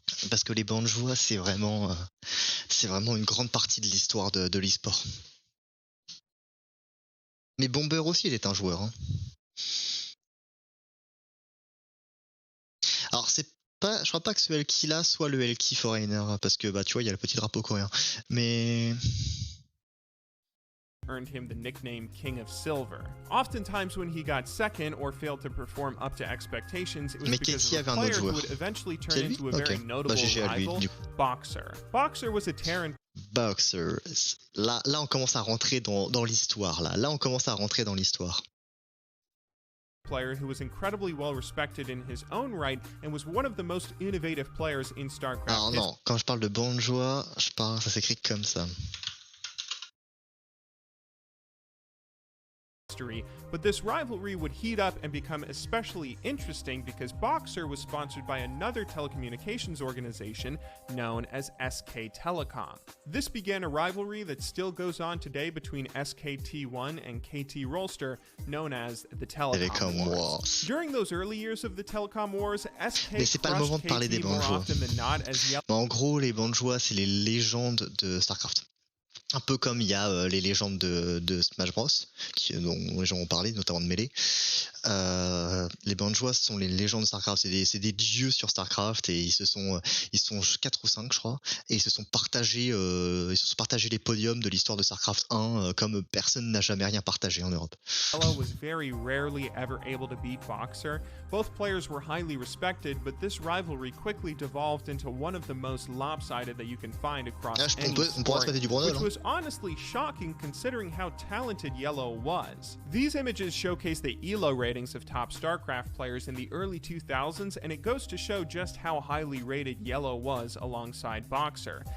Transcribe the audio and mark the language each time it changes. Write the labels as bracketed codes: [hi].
[fr] Parce que les bandes de joie, c'est vraiment une grande partie de l'histoire de l'e-sport. Mais Bomber aussi, il est un joueur. Hein. Alors c'est pas, je crois pas que ce L-Key là soit le L-Key Foreigner, parce que bah tu vois il y a le petit drapeau coréen. Mais [en] earned him the nickname King of Silver. Oftentimes when he got second or failed to perform up to expectations, it was because of a player who would eventually turn into a very notable rival, Boxer. Boxer was a Terran. Boxer. [fr] Là on commence à rentrer dans l'histoire là on commence à rentrer dans l'histoire. [en] Player who was incredibly well respected in his own right and was one of the most innovative players in StarCraft. [fr] Alors non, quand je parle de bande de joie, ça s'écrit comme ça. [en] But this rivalry would heat up and become especially interesting because Boxer was sponsored by another telecommunications organization known as SK Telecom. This began a rivalry that still goes on today between SKT1 and KT Rolster, known as the Telecom Wars. During those early years of the Telecom Wars, SK [fr] Mais c'est pas le moment de parler des bandes de joie. En gros, les bandes de joie, c'est les légendes de StarCraft. Un peu comme il y a les légendes de Smash Bros, dont les gens ont parlé, notamment de Melee. les Banjois sont les légendes de StarCraft, c'est des dieux sur StarCraft et ils sont 4 ou 5 je crois, et ils se sont partagés les podiums de l'histoire de StarCraft 1 comme personne n'a jamais rien partagé en Europe. [en] Yellow was very rarely ever able to beat Boxer. Both players were highly respected, but this rivalry quickly devolved into one of the most lopsided that you can find across any sport, which was honestly shocking considering how talented Yellow was. These images showcase the ELO ratings of top StarCraft players in the early 2000s, and it goes to show just how highly rated Yellow was alongside Boxer.